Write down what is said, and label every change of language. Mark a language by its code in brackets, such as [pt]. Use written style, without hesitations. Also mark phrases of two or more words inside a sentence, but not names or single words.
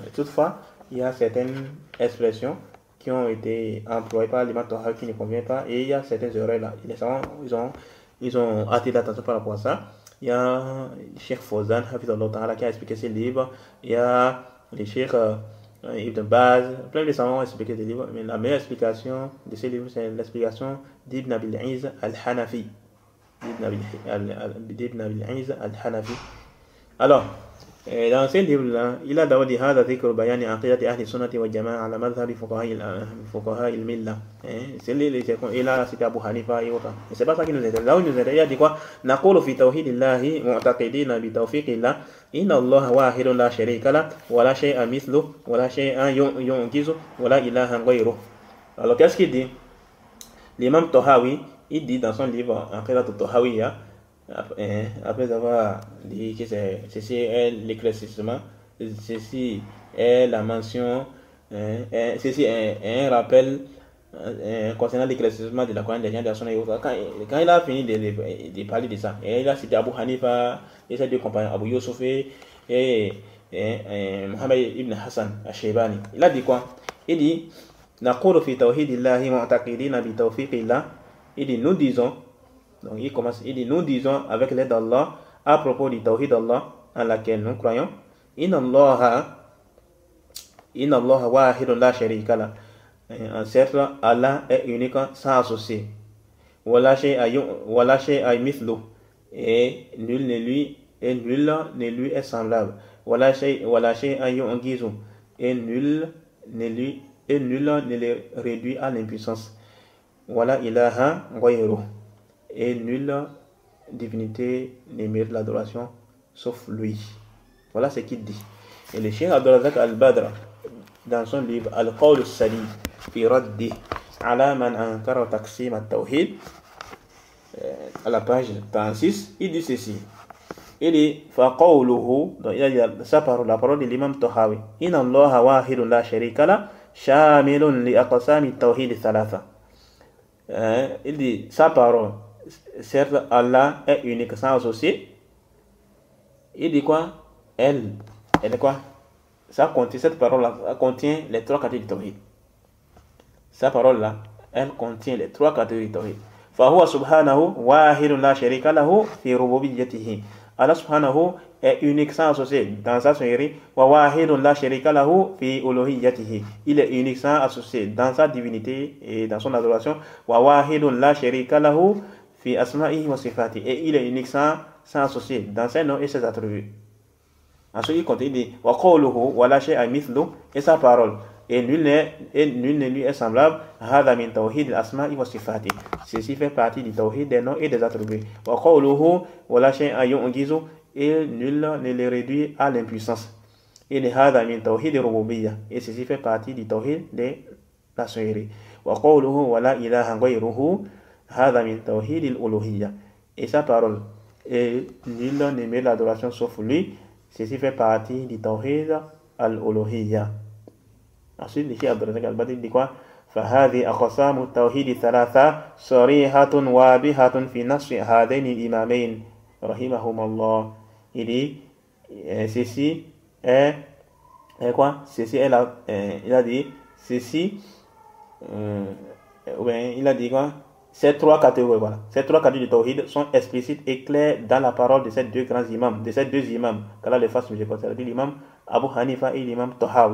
[fr] Toutefois, il y a certaines expressions qui ont été employées par l'imam Tahawi qui ne conviennent pas et il y a certaines erreurs là. Les savants, ils ont attiré l'attention par rapport à ça. Il y a Cheikh Fawzan Hafizahullah Ta'ala qui a expliqué ce livre. Il y a les Cheikh Ibn Baz, plein de savants ont expliqué ce livre. Mais la meilleure explication de ce livre, c'est l'explication d'Ibn Abil Izz al-Hanafi. d'Ibn Abil Izz al-Hanafi. Alors, dans ce livre-là, il a d'abord dit [ar] هذا ذكر بيان عقيدة أهل السنة والجماعة على مذهب فقهاء الملة. [fr] C'est et là c'était Abu Hanifa et autres. Et c'est pas ça qui nous aide. Là où nous aide, il a dit quoi? [ar] نقول في توحيد الله معتقدين بتوفيق الله إن الله واحد لا شريك له ولا شيء مثله ولا شيء ينقذه ولا إله غيره. [fr] Alors qu'est-ce qu'il dit? L'imam Tahawi, il dit dans son livre Aqidat al-Tahawiyya, après avoir dit que ceci est l'éclaircissement, ceci est la mention, ceci est un rappel concernant l'éclaircissement de la croyance des gens de la Sunna et autres. Quand il a fini de parler de ça, et il a cité Abu Hanifa et ses deux compagnons, Abu Yusuf et Muhammad ibn Hassan al-Shaybani, il a dit quoi? Il dit [ar] نقول في توحيد الله معتقدين بتوفيق الله. [fr] Il dit nous disons, donc il commence, il dit nous disons avec l'aide d'Allah à propos du tawhid d'Allah en laquelle nous croyons. [ar] إن الله واحد لا شريك له. [fr] En certes, Allah est unique sans associé. [ar] ولا شيء مثله. [fr] Et nul ne lui est semblable. [ar] ولا شيء يعجزه. [fr] Et nul ne le réduit à l'impuissance. [ar] ولا إله غيره. [fr] Et nulle divinité ne mérite l'adoration sauf lui. Voilà ce qu'il dit. Et le Cheikh Abdul Razak al-Badr, dans son livre Al-Qawl al-Salim fi raddi ala man ankara taqsim al-tawhid, à la page 36, il dit ceci. Il dit [ar] فقوله, [fr] donc il a dit sa parole, la parole de l'imam Tahawi, [ar] إن الله واحد لا شريك له شامل لأقسام التوحيد الثلاثة. [fr] Il dit sa parole, certes Allah est unique sans associé. Il dit quoi? Elle est quoi? Ça contient, cette parole là contient les trois catégories du tawhid. Sa parole là, elle contient les trois catégories du tawhid. [ar] فهو سبحانه واحد لا شريك له في ربوبيته. [fr] Allah subhanahu est unique sans associé dans sa seigneurie. [ar] وواحد لا شريك له في ألوهيته. [fr] Il est unique sans associé dans sa divinité et dans son adoration. [ar] وواحد لا شريك له في أسمائه وصفاته. [fr] Et il est unique sans associé dans ses noms et ses attributs. Ensuite il continue, il dit [ar] وقوله ولا شيء مثله, [fr] et sa parole, et nul ne lui est semblable. [ar] هذا من توحيد الأسماء والصفات. [fr] Ceci fait partie du tawhid des noms et des attributs. [ar] وقوله ولا شيء يعجزه, [fr] et nul ne le réduit à l'impuissance. [ar] Et هذا من توحيد الربوبية, [fr] et ceci fait partie du tawhid de la seigneurie. [ar] وقوله ولا إله غيره هذا من توحيد الألوهية. [fr] Et sa parole, et nul ne met l'adoration sauf lui, ceci fait partie du [ar] توحيد الألوهية. [fr] Ensuite, le Cheikh Abdul Razak al-Badr dit quoi? [ar] فهذه أقسام التوحيد الثلاثة صريحة واضحة في نص هذين الإمامين رحمهما الله. [fr] Il dit ceci est quoi? Ceci est il a dit ceci il a dit quoi? Ces trois catégories, voilà. Ces trois catégories de tawhid sont explicites et claires dans la parole de ces deux grands imams, de ces deux imams, qu'Allah les fasse miséricorde, l'imam Abu Hanifa et l'imam Tahawi.